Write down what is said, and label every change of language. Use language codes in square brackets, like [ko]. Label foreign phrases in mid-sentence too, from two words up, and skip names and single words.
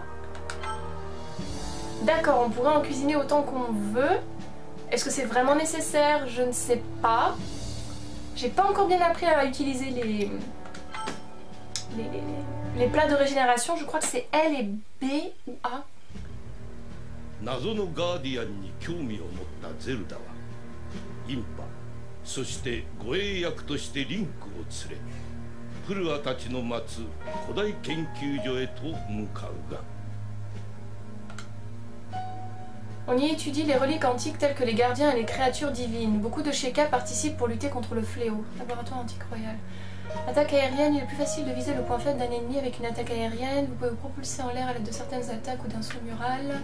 [fr] D'accord, on pourrait en cuisiner autant qu'on veut. Est-ce que c'est vraiment nécessaire? Je ne sais pas. J'ai pas encore bien appris à utiliser les plats de régénération. Je crois que c'est L et B ou A. [ja] 謎のガーディアンに興味を持ったゼルダはインパ、そして護衛役としてリンクを連れプルアたちの待つ古代研究所へと向かうが [fr] On y étudie les reliques antiques telles que les gardiens et les créatures divines. Beaucoup de Sheikah participent pour lutter contre le fléau. Laboratoire antique royal. Attaque aérienne, il est plus facile de viser le point faible d'un ennemi avec une attaque aérienne. Vous pouvez vous propulser en l'air à l'aide de certaines attaques ou d'un saut mural.